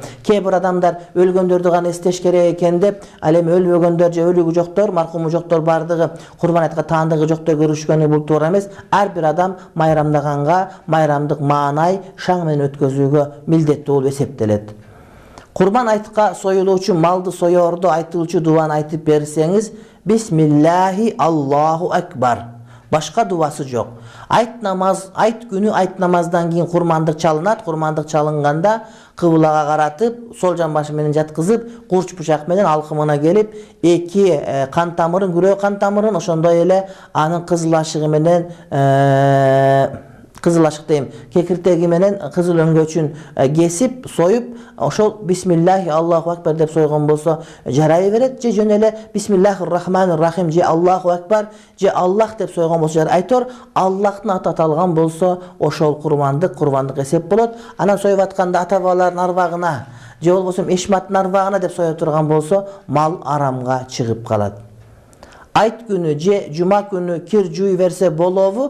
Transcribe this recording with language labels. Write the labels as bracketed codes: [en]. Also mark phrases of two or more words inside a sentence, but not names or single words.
[ky] Кээ бир адамдар өлгөндөрдү гана эстеш керек экен деп, ал эми өлбөгөндөр же өлүгү жоктор, маркуму жоктор бардыгы Курбан айтка таандыгы жоктой көрүшкөнү бул туура эмес. Ар бир адам майрамдаганга майрамдык маанай шаң менен өткөзүүгө милдеттүү болуп эсептелет. Курбан айтка союлуучу малды соёордо айтылуучу дубаны айтып берсеңиз: [ar] بسم الله الله أكبر. [ky] Башка дубасы жок. Айт намаз, айт күнү айт намаздан кийин курмандык чалынат. Курмандык чалынганда кыблага каратып, сол жамбашы менен жаткызып, курч бучак менен алкымына келип, 2 кан тамырын, күрөө кан тамырын, ошондой эле анын кызыл ашыгы менен кызыл ашык дейм, кекиртеги менен кызыл өңгөчүн кесип, союп, ошол [ar] بسم الله الله أكبر [ky] деп сойгон болсо жарай берет. Же жөн эле [ar] بسم الله الرحمن الرحيم [ky] же [ar] الله أكبر [ky] же Аллах деп сойгон болсо жарай. Айтор Аллахтын аты аталган болсо ошол курбандык эсеп болот. Анан союп атканда ата бабалардын арбагына же болбосо эшматтын арбагына деп сое турган болсо мал арамга чыгып калат. Айт күнү же жума күнү кир жуй берсе болобу?